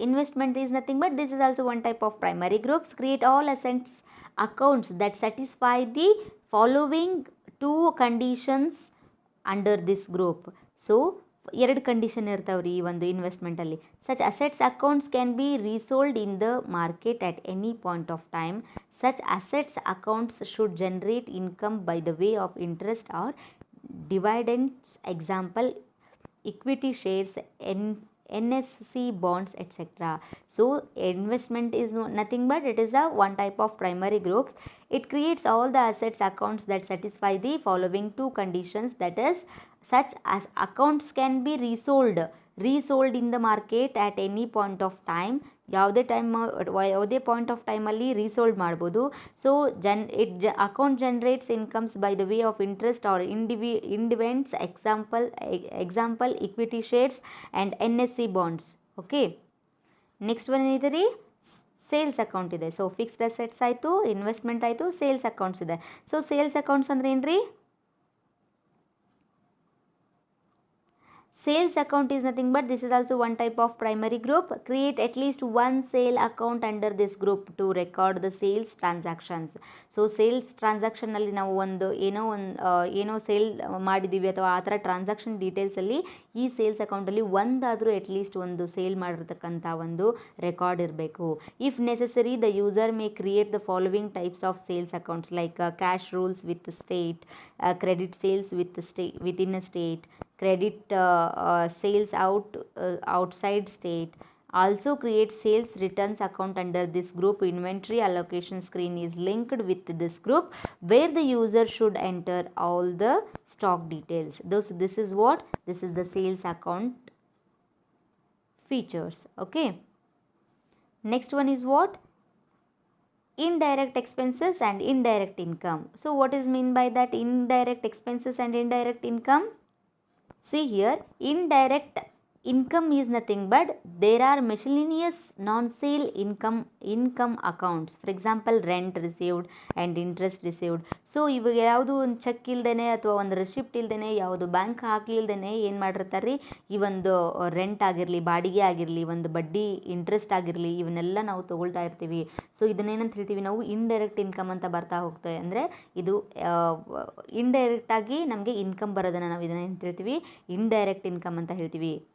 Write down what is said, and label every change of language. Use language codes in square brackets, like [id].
[en] Investment is nothing but this is also one type of primary groups. Create all assets accounts that satisfy the following two conditions under this group. So [kn] ಎರಡು condition ಇರ್ತಾವ್ರಿ ಈ ಒಂದು ಇನ್ವೆಸ್ಟ್ಮೆಂಟಲ್ಲಿ. [en] Such assets accounts can be resold in the market at any point of time. Such assets accounts should generate income by the way of interest or dividends. Example, equity shares, NSC bonds, etc. So investment is nothing but it is a one type of primary group. It creates all the assets accounts that satisfy the following two conditions, that is, such as accounts can be resold in the market at any point of time. [kn] ಯಾವುದೇ point of ಟೈಮಲ್ಲಿ ರೀಸೋಲ್ಡ್ ಮಾಡ್ಬೋದು. [en] So account generates incomes by the way of interest or dividends. Example equity shares and NSC bonds. Okay, next one [kn] ಏನಿದೆ ರೀ, [en] Sales account ಇದೆ. [kn] So fixed assets ಆಯಿತು, investment ಆಯಿತು, sales accounts ಇದೆ. So sales accounts ಅಂದ್ರೆ ಏನು ರೀ? [en] Sales account is nothing but this is also one type of primary group. Create at least one sale account under this group to record the sales transactions. [kn] So sales transaction ಅಲ್ಲಿ ನಾವು ಒಂದು ಏನೋ sale ಮಾಡಿದ್ದೀವಿ ಅಥವಾ ಆ ಥರ transaction ಡೀಟೇಲ್ಸಲ್ಲಿ ಈ sales ಅಕೌಂಟಲ್ಲಿ ಒಂದಾದರೂ ಅಟ್ಲೀಸ್ಟ್ ಒಂದು ಸೇಲ್ ಮಾಡಿರ್ತಕ್ಕಂಥ ಒಂದು ರೆಕಾರ್ಡ್ ಇರಬೇಕು. [en] If necessary the user may create the following types of sales accounts like cash rules with state, credit sales within a state, credit sales outside state. Also create sales returns account under this group. Inventory allocation screen is linked with this group where the user should enter all the stock details. This is what? This is the sales account features. Okay, next one is what? Indirect expenses and indirect income. So what is mean by that? Indirect expenses and indirect income. See here, indirect income is nothing but there are miscellaneous non-sale income accounts. For example, rent received and interest received. [kn] So ಇವಾಗ ಯಾವುದು ಒಂದು check ಇಲ್ದೇನೆ ಅಥವಾ ಒಂದು receipt ಇಲ್ದೇನೆ ಯಾವುದು bank ಹಾಕ್ಲಿಲ್ದೇನೆ ಏನು ಮಾಡಿರ್ತಾರೆ ರೀ, ಈ ಒಂದು ರೆಂಟ್ ಆಗಿರಲಿ, ಬಾಡಿಗೆ ಆಗಿರಲಿ, ಒಂದು ಬಡ್ಡಿ ಇಂಟ್ರೆಸ್ಟ್ ಆಗಿರಲಿ, ಇವನ್ನೆಲ್ಲ ನಾವು ತೊಗೊಳ್ತಾ ಇರ್ತೀವಿ. ಸೊ ಇದನ್ನೇನಂತ ಹೇಳ್ತೀವಿ ನಾವು, ಇಂಡೈರೆಕ್ಟ್ ಇನ್ಕಮ್ ಅಂತ ಬರ್ತಾ ಹೋಗ್ತೇವೆ. ಅಂದರೆ ಇದು ಇಂಡೈರೆಕ್ಟಾಗಿ ನಮಗೆ ಇನ್ಕಮ್ ಬರೋದನ್ನು ನಾವು ಇದನ್ನೇನು ಹೇಳ್ತೀವಿ, ಇಂಡೈರೆಕ್ಟ್ ಇನ್ಕಮ್ ಅಂತ ಹೇಳ್ತೀವಿ.